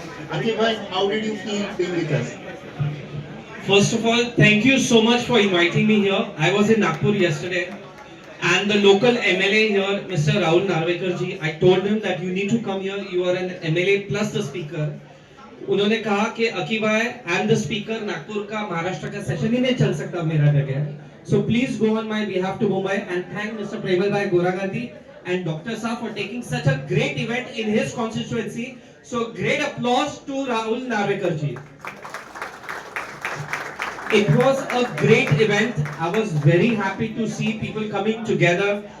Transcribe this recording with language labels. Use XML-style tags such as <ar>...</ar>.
<en>Akib Bhai, how did you feel being with us? First of all, thank you so much for inviting me here. I was in Nagpur yesterday and the local MLA here, Mr. Rahul Narvekar ji, I told him that you need to come here. You are an MLA plus the speaker.</en> <hi>उन्होंने कहा कि अकीब भाई,</hi> <en>I am the speaker,</en> <hi>Nagpur का महाराष्ट्र का session ही नहीं चल सकता मेरा जगह.</hi> <en>So please go on my behalf to Mumbai and thank Mr. Premal Bhai Goragandi and Dr. Saab for taking such a great event in his constituency. So great applause to Rahul Narvekar ji. It was a great event. I was very happy to see people coming together.</en>